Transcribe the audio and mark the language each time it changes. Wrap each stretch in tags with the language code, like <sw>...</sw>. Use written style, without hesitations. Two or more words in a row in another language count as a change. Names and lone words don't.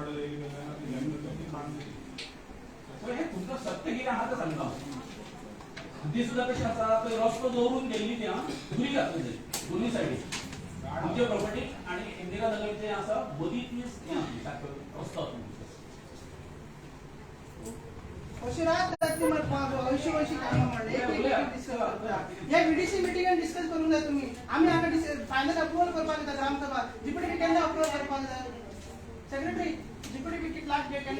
<kok>तुमचं सत्य गेला हा तर सांगा ती सुद्धा कशी आसा थंय रस्तो दवरून गेल्ली ती दुरी घातली थंय दोन्ही सायडीक आमची प्रॉपर्टी आणि इंदिरा नगर जे आसा मदीं ती रस्तो अशी राहतात ती अशी कामं म्हणले हे बीडीसी मिटिंगान डिस्कस करून जाय तुम्ही आम्ही हांगा</kok> <en>final approval</en> <kok>करपाक येता ग्रामसभा जीपीडीपी केन्ना अप्रुवल करपाक जाय सेक्रेटरी जीपीडीपी कितला डेट केन्ना</kok>